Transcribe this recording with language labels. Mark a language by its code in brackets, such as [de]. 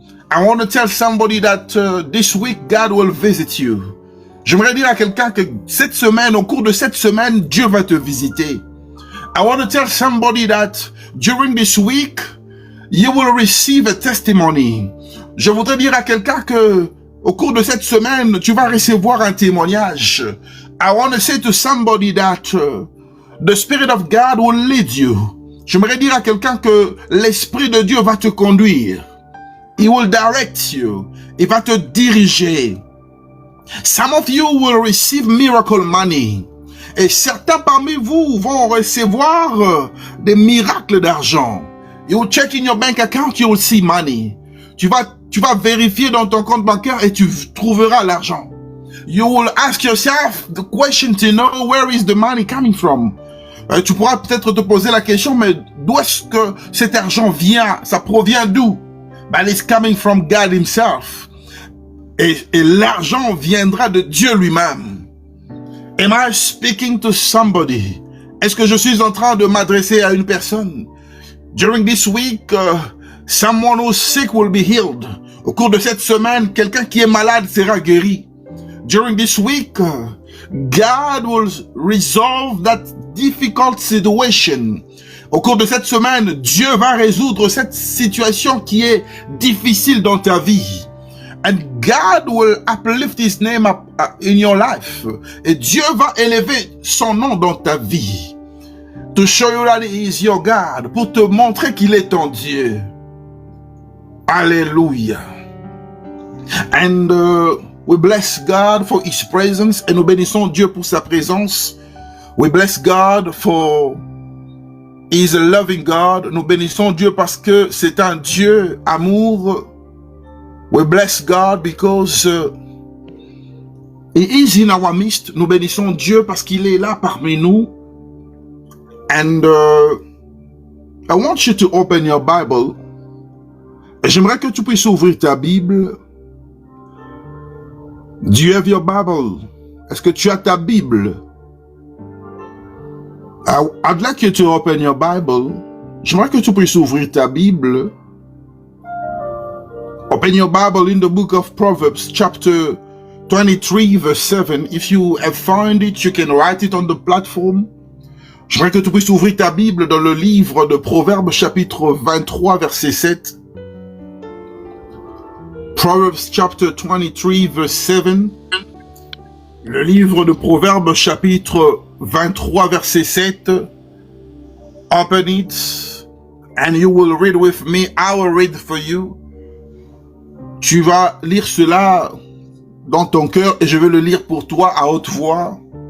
[en] I want to tell somebody that this week God will visit you. [fr] J'aimerais dire à quelqu'un que cette semaine, au cours de cette semaine, Dieu va te visiter. [en] I want to tell somebody that during this week, you will receive a testimony. [fr] Je voudrais dire à quelqu'un que au cours de cette semaine, tu vas recevoir un témoignage. [en] I want to say to somebody that the Spirit of God will lead you. [fr] J'aimerais dire à quelqu'un que l'Esprit de Dieu va te conduire. [en] He will direct you. [fr] Il va te diriger. [en] Some of you will receive miracle money. [fr] Et certains parmi vous vont recevoir des miracles d'argent. [en] You will check in your bank account, you will see money. [fr] Tu vas vérifier dans ton compte bancaire et tu trouveras l'argent. [en] You will ask yourself the question to know where is the money coming from. [fr] Tu pourras peut-être te poser la question, mais d'où est-ce que cet argent vient? Ça provient d'où? [en] But it's coming from God himself. [fr] Et l'argent viendra de Dieu lui-même. [en] Am I speaking to somebody? [fr] Est-ce que je suis en train de m'adresser à une personne? [en] During this week, someone who's sick will be healed. [fr] Au cours de cette semaine, quelqu'un qui est malade sera guéri. [en] During this week, God will resolve that difficult situation. [fr] Au cours de cette semaine, Dieu va résoudre cette situation qui est difficile dans ta vie. [en] And God will uplift His name up in your life. [fr] Et Dieu va élever son nom dans ta vie. [en] To show you that He is your God. [fr] Pour te montrer qu'il est ton Dieu. Alléluia. [en] And we bless God for His presence. [fr] Et nous bénissons Dieu pour sa présence. [en] We bless God for He is a loving God. [fr] Nous bénissons Dieu parce que c'est un Dieu amour. [en] We bless God because He is in our midst. [fr] Nous bénissons Dieu parce qu'il est là parmi nous. [en] And I want you to open your Bible. [fr] J'aimerais que tu puisses ouvrir ta Bible. [en] Do you have your Bible? [fr] Est-ce que tu as ta Bible? [en] I'd like you to open your Bible. [fr] J'aimerais que tu puisses ouvrir ta Bible. [en] Open your Bible in the book of Proverbs, chapter 23, verse 7. If you have found it, you can write it on the platform. [fr] J'aimerais que tu puisses ouvrir ta Bible dans le livre de Proverbes, chapitre 23, verset 7. [en] Proverbs, chapter 23, verse 7. [fr] Le livre de Proverbes, chapitre 23, verset 7. [en] Open it, and you will read with me. I will read for you. [fr] Tu vas lire cela dans ton cœur et je vais le lire pour toi à haute voix.